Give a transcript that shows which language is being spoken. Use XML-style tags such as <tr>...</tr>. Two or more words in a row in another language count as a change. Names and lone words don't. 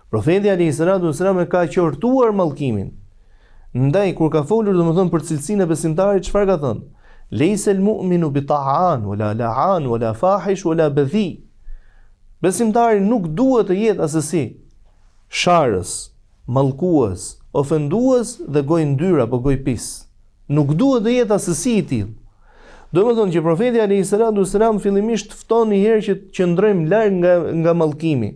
<sq>Profeti</sq> <ar>عليه الصلاة والسلام</ar> <sq>e ka qortuar mallkimin. Ndaj kur ka folur domethënë për cilësinë e besimtarit, çfarë ka thënë?</sq> <ar>ليس المؤمن بطعان ولا لعان ولا فاحش ولا بذيء.</ar> <sq>Besimtari nuk duhet të jetë asesi sharës, mallkues, ofendues dhe gojë ndyr apo gojë pis. Nuk duhet të jetë asesi i tillë. Domethënë që profeti</sq> <ar>عليه الصلاة والسلام</ar> <sq>fillimisht fton një herë që të qëndrojmë larg nga mallkimi.</sq>